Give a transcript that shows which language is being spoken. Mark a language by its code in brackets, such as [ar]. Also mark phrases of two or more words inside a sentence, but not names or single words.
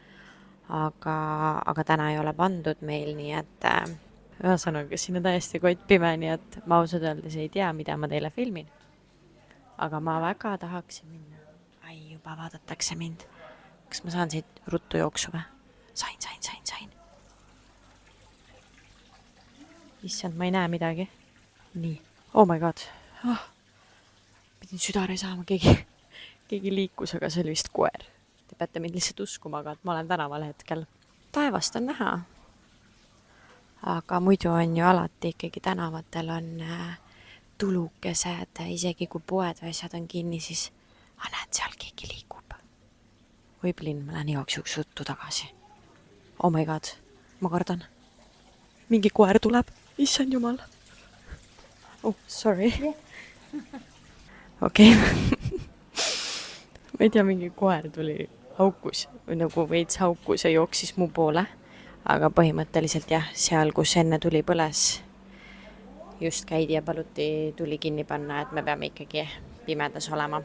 [et] Aga täna ei ole pandud meil, nii et ühesõnaga siin on täiesti kott pime, nii et ma ausalt öeldes ei tea, mida ma teile filmin. Aga ma väga tahaksin minna. Ai, juba vaadatakse mind. Kas ma saan siit ruttu jooksu või? Sain. Issand, ma ei näe midagi. Nii. [en] Oh my god. [et] Pidin südare saama, keegi liikus, aga see oli vist koer. Te peate mind lihtsalt uskuma, aga ma olen tänaval hetkel. Taevast on näha. Aga muidu on ju alati ikkagi tänavatel on tulukesed, isegi kui poed või asjad on kinni, siis näed, seal keegi liigub. Või plinn, ma lähen igaks juhuks ruttu tagasi. [en] Oh my god, [et] ma kardan. Mingi koer tuleb, issand jumal. [en] Oh, sorry. Okei. [et] Ma ei tea, mingi koer tuli haukus, nagu veits haukus ja jooksis mu poole. Aga põhimõtteliselt jah, seal, kus enne tuli põles, just käidi ja paluti tuli kinni panna, et me peame ikkagi pimedas olema.